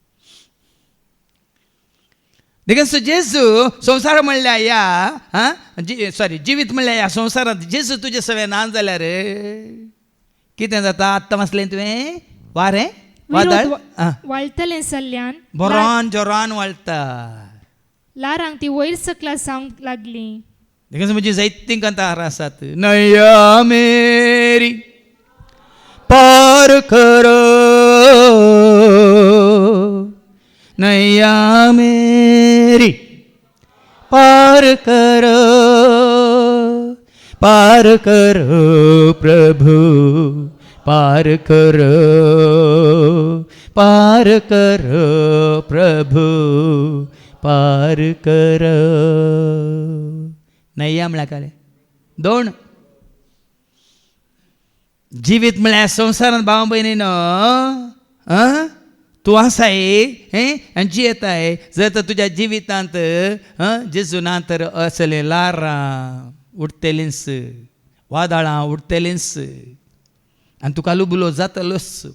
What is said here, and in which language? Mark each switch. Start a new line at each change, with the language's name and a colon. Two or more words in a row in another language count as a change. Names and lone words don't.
Konkani: देखून देखीन सो जेजू संवसार म्हणल्या या जिवीत म्हणल्या या संवसारांत जेजू तुजे सगळे ना जाल्यार कितें जाता आत्तां मासलें तुवें वारें वादळ वाळटलें सल्ल्यान बरोन जोरान वाळटा लारांक ती वयर सकला जावंक लागली. देखीन म्हजी जायतीं कांतां आसात.
Hindi: नैया मेरी पार करो नैया मेरी पार करो प्रभु पार करो प्रभु पार करो.
Konkani: नैया म्हळ्यार काय दोन जिवीत म्हळ्यार संवसारांत भाव भयणीनो तूं आसाय आनी जियेताय जर तर तुज्या जिवितांत जेजू ना तर असलें लारां उडटलींच वादळां उडटलींच आनी तुका लुबलो जातलोच.